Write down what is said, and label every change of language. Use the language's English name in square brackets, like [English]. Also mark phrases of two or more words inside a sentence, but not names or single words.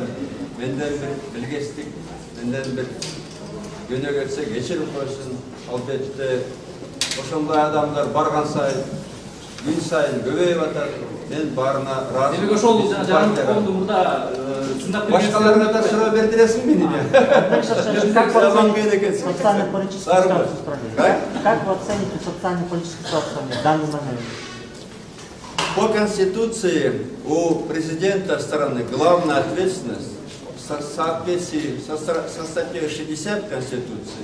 [Kyrgyz] Менден бир билгестик, менден бир күнөө кетсе кечирип койсун. Албетте ошондой адамдар барган сайын, күн сайын көбөйүп атат. Мен барына разы. Демек ошол жарандык коомду мурда сындап келген. Башкаларга да суроо бердиресиң мени. [Russian] Как вы оцените социально-политическую ситуацию в данный момент? По Конституции у президента страны главная ответственность в соответствии со статьей 60 Конституции.